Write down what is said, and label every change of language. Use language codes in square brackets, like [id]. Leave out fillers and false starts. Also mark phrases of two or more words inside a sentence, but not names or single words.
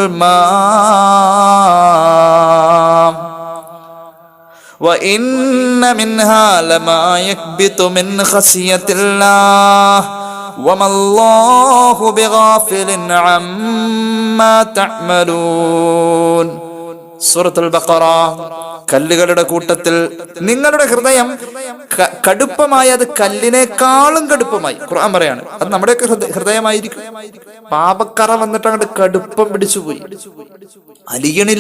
[ar] الماء وإن منها لما يكبت من خشية الله وما الله بغافل عما تعملون. [ml] സൂറത്തുൽ ബഖറ. കല്ലുകളുടെ കൂട്ടത്തിൽ നിങ്ങളുടെ ഹൃദയം കടുപ്പമായി, അത് കല്ലിനേക്കാളും കടുപ്പമായി ഖുർആൻ പറയാണ്. അത് നമ്മുടെയൊക്കെ ഹൃദയമായിരിക്കും. പാപക്കറ വന്നിട്ട് അങ്ങോട്ട് കടുപ്പം പിടിച്ചുപോയി, അലിയണില്ല.